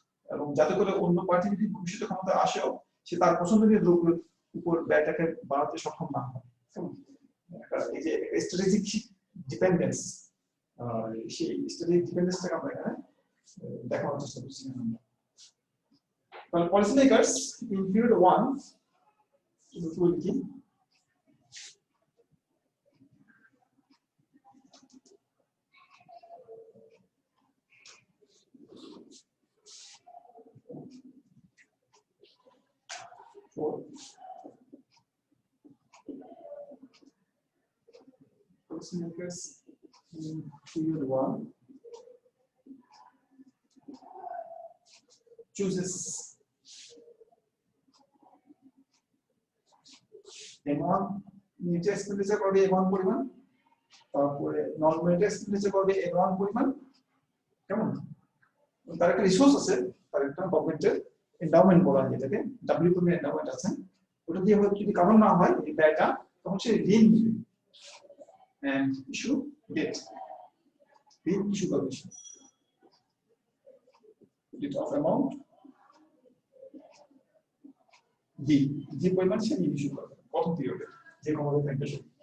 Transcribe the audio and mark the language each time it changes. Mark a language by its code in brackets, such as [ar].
[bn] এবং যাতে করে অন্য পার্টি যদি ভবিষ্যতে ক্ষমতায় আসেও সে তার পছন্দনীয় দ্রব্যের উপর ব্যয়টাকে বাড়াতে সক্ষম না হয়। এই যে স্ট্র্যাটেজিক ডিপেন্ডেন্স, সেই স্ট্র্যাটেজিক ডিপেন্ডেন্সটাকে আমরা এখানে দেখানোর চেষ্টা করছি। [en] Policy makers in period 1 [bn] লিখি [en] policy makers in period 1 chooses M1 [bn] military expenditure করবে M1 পরিমাণ, তারপরে নন মিলিটারি এক্সপেন্ডিচার করবে M1 পরিমাণ। কেমন? তার একটা রিসোর্স আছে, তার একটা গভর্নমেন্টের এন্ডাওমেন্ট বলা হয় যেটাকে, ডাব্লিউ পরিমাণ এন্ডাওমেন্ট আছে, ওটা দিয়ে হয়তো যদি কারণ না হয় এই ব্যয়টা, তখন সে ঋণ দিবে এন্ড ইস্যু ডেট, ঋণ ইস্যু করবে ডেট অফ অ্যামাউন্ট যে পরিমাণ সে ঋণ ইস্যু করবে প্রথম পিরিয়ডে, যে ক্ষমতা থাকবে সে।